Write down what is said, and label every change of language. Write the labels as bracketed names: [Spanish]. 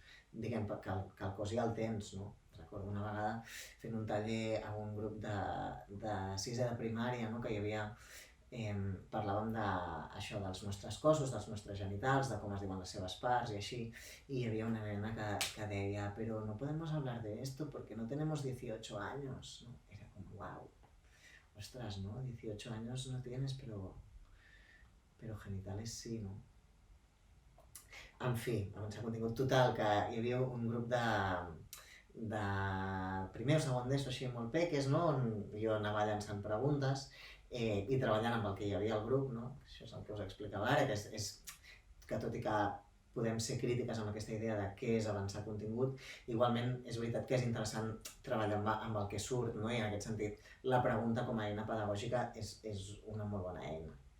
[Catalan] Diguem que el cos ja el tens, no? Recordo una vegada fent un taller a un grup de sisè de primària, no? Que hi havia, parlàvem d'això, dels nostres cossos, dels nostres genitals, de com es diuen les seves parts i així, i hi havia una nena que deia, però [Spanish] no podemos hablar de esto porque no tenemos 18 años, ¿no? [Catalan] Era com, wow, ostras, ¿no? [Spanish] 18 años no tienes, pero genitales sí, ¿no? [Catalan] En fi, avançar contingut total, que hi havia un grup de primer o segon d'ESO així molt peques, no? On jo anava llançant preguntes i treballant amb el que hi havia al grup, no? Això és el que us explicava ara, que és que tot i que podem ser crítiques amb aquesta idea de què és avançar contingut, igualment és veritat que és interessant treballar amb el que surt, no? I en aquest sentit la pregunta com a eina pedagògica és una molt bona eina.